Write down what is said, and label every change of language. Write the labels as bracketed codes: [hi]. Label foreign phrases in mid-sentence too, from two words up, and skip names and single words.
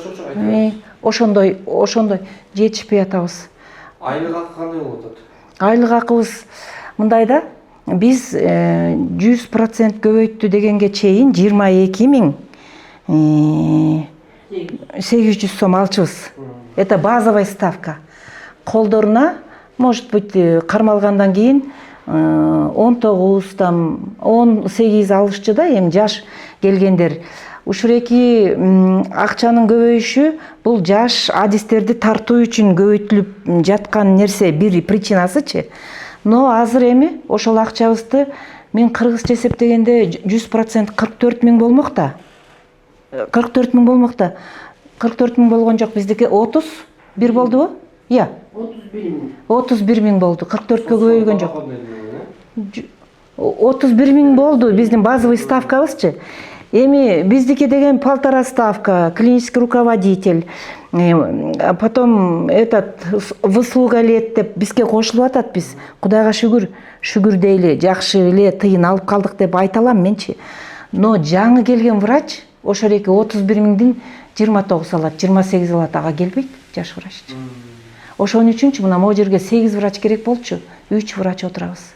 [ky] Ошондой жетишпей атабыз. Айлык акы кандай болуп атат? Айлык акыбыз мындай да. Биз 100% көбөйттү дегенге чейин 22.800 сом алчыбыз. [ru] Это базовая ставка. Колдоруна, может быть, [ky] кармалгандан кийин 19 там 18 алышчы да, эми жаш келгендер. Ушуреки акчанын көбөйүшү бул жаш адистерди тартуу үчүн көбөйтүлүп жаткан нерсе, бир причинасычы. Но азыр эми ошол акчабызды мен кыргызча эсептегенде 100% 44 000 болмок да. 44 000 болмок да. 44 000 болгон жок, биздики 31 болдубу? 31 000 болду. 44кө көбөйгөн жок. 31 000 болду биздин [ru] базовый ставкабызчы. [ky] Эми биздики деген [ru] полтора ставка, клинический руководитель, потом этот выслуга лет [ky] деп бизге кошулуп атат. Биз Кудайга шүгүр дейли, жакшы эле тыйын алып калдык деп айта алам менчи. Но жаңы келген врач ошол эки 31 миңдин 29 алат, 28 алат, ага келбейт жаш врач. Ошон үчүнчү мына могу жерге 8 врач керек болчу, 3 врач отурабыз.